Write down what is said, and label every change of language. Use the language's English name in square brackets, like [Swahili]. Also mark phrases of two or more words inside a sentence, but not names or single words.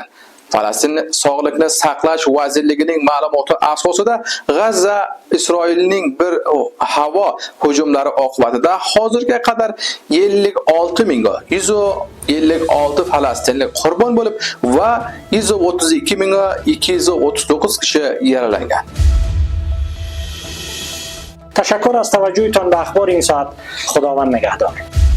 [Uzbek] Falastin Sog'liqni saqlash vazirligining ma'lumoti asosida G'azza Isroilning bir havo hujumlari oqibatida hozirga qadar 56 mingga 156 falastinlik qurbon bo'lib va 132 mingga 239 kishi yaralangan. [Persian] تشکر از توجهتان به اخبار این ساعت. خداوند نگهدار.